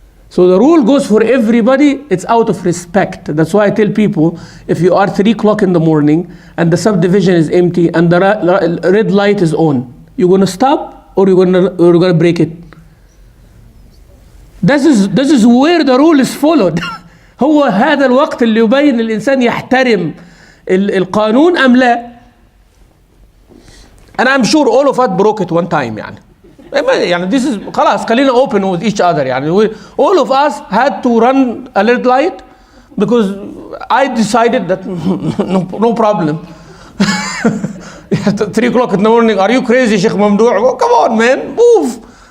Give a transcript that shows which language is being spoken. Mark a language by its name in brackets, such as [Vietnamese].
[English] So the rule goes for everybody. It's out of respect. That's why I tell people, if you are 3 o'clock in the morning and the subdivision is empty and the red light is on, you're going to stop or you're going to break it. This is where the rule is followed. [Arabic] هو هذا الوقت اللي يبين الإنسان يحترم القانون أم لا. [English] And I'm sure all of us broke it one time يعني. يعني this is [Arabic] خلاص خلينا [English] open with each other يعني. All of us had to run a red light because I decided that no problem. 3 o'clock in the morning, are you crazy, Sheikh Mamdouh? Oh, come on, man, move.